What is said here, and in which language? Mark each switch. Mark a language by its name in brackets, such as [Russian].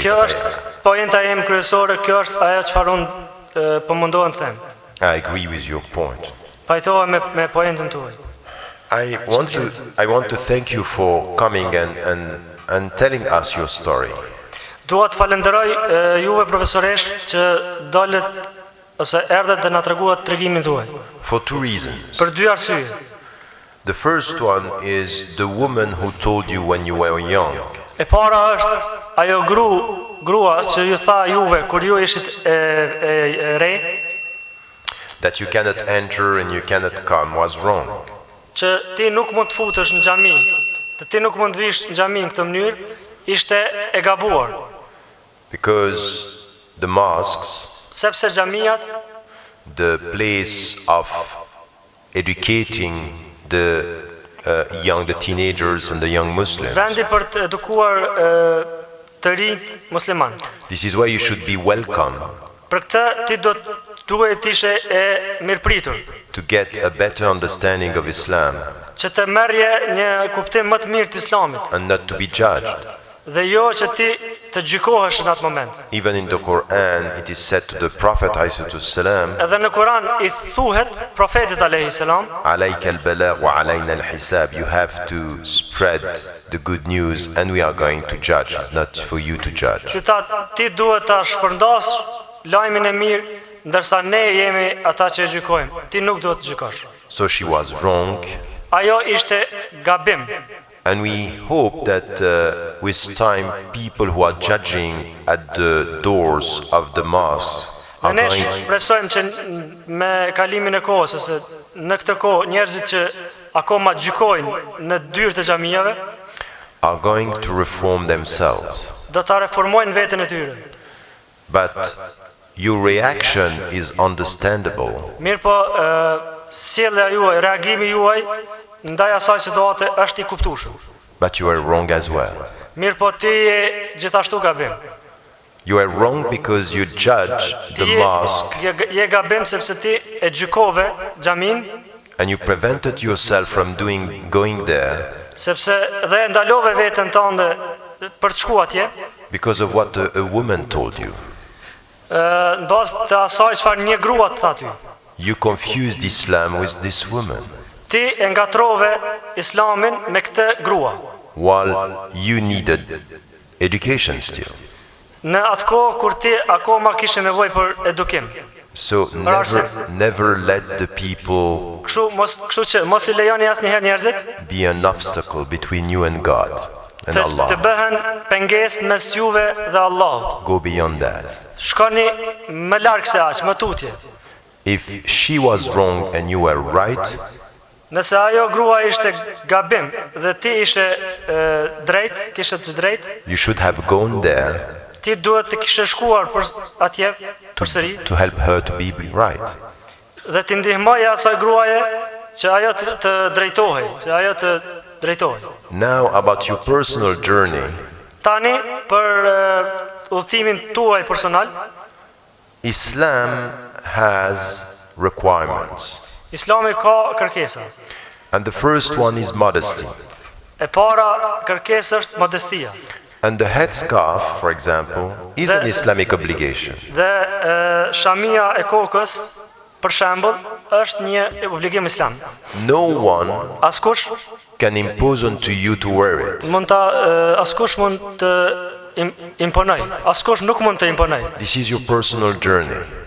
[Albanian] Kjo është poenta ime kryesore, kjo është ajo çfarë unë po mundohem të them. [English] I agree with your point. [Albanian] Pajtohem me pointën tuaj. [English] I want to thank you for coming and telling us your story. [Albanian] Dua të falenderoj juve profesoresh që dalët ose erdhët dhe na treguat tregimin tuaj. [English] For two reasons. [Albanian] Për dy arsye. [English] The first one is the woman who told you when you were young. [Albanian] E para është ajo grua që ju tha juve kur ju ishit e re. [English] That you cannot enter and you cannot come was wrong. [Albanian] Që ti nuk mund të futesh në xhami, dhe ti nuk mund të vish në xhami në këtë mënyrë, ishte e gabuar. [English] Because the mosques, [Albanian] sepse xhamiat, [English] the place of educating the teenagers and the young Muslims. [Albanian] Vendi për të edukuar të rinjt musliman. [English] This is where you should be welcome. [Albanian] Për këtë ti duhet të ishe e mirëpritur. [English] To get a better understanding of Islam. [Albanian] Që të merrje një kuptim më të mirë të Islamit. [English] And not to be judged. [Albanian] Dhe jo që ti të gjykohesh në atë moment. [English] Even in the Quran it is said to the Prophet ﷺ. [Albanian] Edhe në Kur'an I thuhet profetit [Arabic] alayhi salam. Alayka al-balagh wa alayna al-hisab. [English] You have to spread the good news and we are going to judge. It's not for you to judge. [Albanian] Ti duhet ta shpërndas lajmin e mirë, ndërsa ne jemi ata që e gjykojmë. Ti nuk duhet të gjykosh. [English] So she was wrong. [Albanian] Ajo ishte gabim. [English] And we hope that with time people who are judging at the doors of the mosques are going to [Albanian] shpresojmë që me kalimin e kohës ose në këtë kohë njerëzit që akoma gjykojnë në dyert e xhamive [English] are going to reform themselves. [Albanian] Do ta reformojnë veten e tyre. [English] But your reaction is understandable. [Albanian] Mirë po, sjellja juaj, reagimi juaj ndaj asaj situate është I kuptueshëm. [English] But you are wrong as well. [Albanian] Mirë po ti je gjithashtu gabim. [English] You are wrong because you judge the mosque. [Albanian] Je gabim sepse ti e gjykove xhamin. [English] And you prevented yourself from going there. [Albanian] Sepse dhe ndalove veten tënde për të shkuar atje. [English] Because of what a woman told you. [Albanian] Në bazë të asaj çfarë një grua të tha ty. [English] You confused Islam with this woman. [Albanian] Ti e ngatrove Islamin me këtë grua. [English] While you needed education still. [Albanian] në atë kohë kur ti akoma kishe nevojë për edukim. [English] So never let the people [Albanian] Kështu që mos I lejoni asnjëherë njerëzit [English] be an obstacle between you and God and [Albanian] të [English] Allah. [Albanian] bëhen pengesë mes juve dhe Allahut. [English] Go beyond that. [Albanian] Shkoni më larg se aq, më tutje. [English] If she was wrong and you were right, [Albanian] Nëse ajo grua ishte gabim dhe ti ishe drejt, kishe të drejt, [English] you should have gone there [Albanian] ti duhet të kishe shkuar për atje përsëri [English] to help her to be right. [Albanian] dhe ti ndihmoje asaj gruaje që ajo të drejtohej, që ajo të drejtohej. [English] Now about your personal journey, [Albanian] Tani për udhëtimin tuaj personal, [English] Islam has requirements. [Albanian] Islami ka kërkesa. [English] And the first one is modesty. [Albanian] E para kërkesa është modestia. [English] And the headscarf, for example, is an Islamic obligation. [Albanian] Dhe shamia e kokës, për shembull, është një obligim islam. [English] No one [Albanian] Askush [English] can impose onto you to wear it. [Albanian] askush mund të imponoj. Askush nuk mund të imponoj. [English] This is your personal journey.